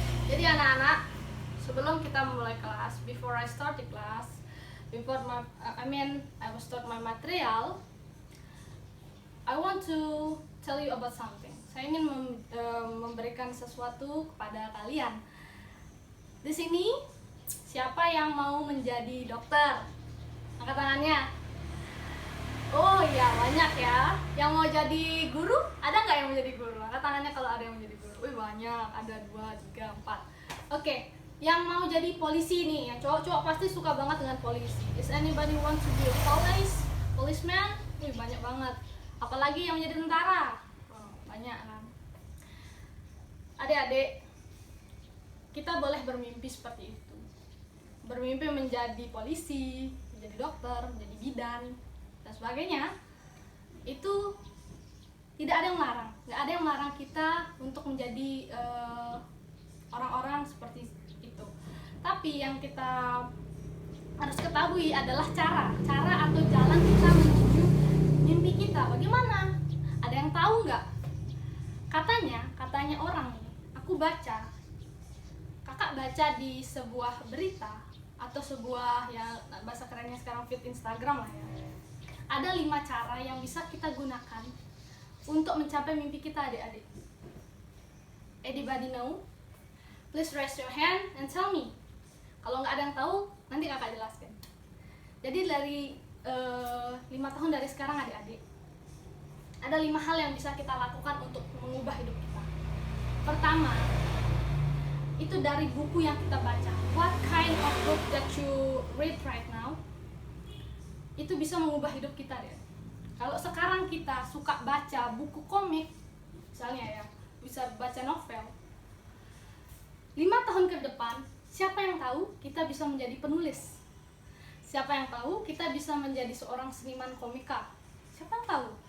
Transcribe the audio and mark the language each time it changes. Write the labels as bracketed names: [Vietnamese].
[Indonesian] Jadi anak-anak, sebelum kita mulai kelas, [English] before I start the class, I will start my material. I want to tell you about something. [Indonesian] Saya ingin memberikan sesuatu kepada kalian. Di sini, siapa yang mau menjadi dokter? Angkat tangannya. Oh iya, banyak ya. Yang mau jadi guru? Ada nggak yang mau jadi guru? Angkat tangannya kalau ada yang mau jadi guru. Wih, banyak. Ada 2, 3, 4. Oke, yang mau jadi polisi nih. Yang cowok-cowok pasti suka banget dengan polisi. [English] Is anybody want to be a policeman? [Indonesian] Wih, banyak banget. Apalagi yang menjadi tentara. Oh, banyak kan. Adik-adik, kita boleh bermimpi seperti itu. Bermimpi menjadi polisi, menjadi dokter, menjadi bidan, dan sebagainya. Itu tidak ada yang melarang. Nggak ada yang melarang kita untuk menjadi orang-orang seperti itu. Tapi yang kita harus ketahui adalah cara atau jalan kita menuju mimpi kita. Bagaimana? Ada yang tahu nggak? Katanya orang nih, aku baca. Kakak baca di sebuah berita atau sebuah, ya bahasa kerennya sekarang feed Instagram lah ya. Ada 5 cara yang bisa kita gunakan untuk mencapai mimpi kita, adik-adik. [English] Anybody know? Please raise your hand and tell me. [Indonesian] Kalau nggak ada yang tahu, nanti kakak jelaskan. Jadi dari 5 tahun dari sekarang, adik-adik, ada 5 hal yang bisa kita lakukan untuk mengubah hidup kita. Pertama, itu dari buku yang kita baca. [English] What kind of book that you read right now? [Indonesian] Itu bisa mengubah hidup kita deh. Kalau sekarang kita suka baca buku komik, misalnya ya, bisa baca novel. 5 tahun ke depan, siapa yang tahu kita bisa menjadi penulis? Siapa yang tahu kita bisa menjadi seorang seniman komika? Siapa yang tahu?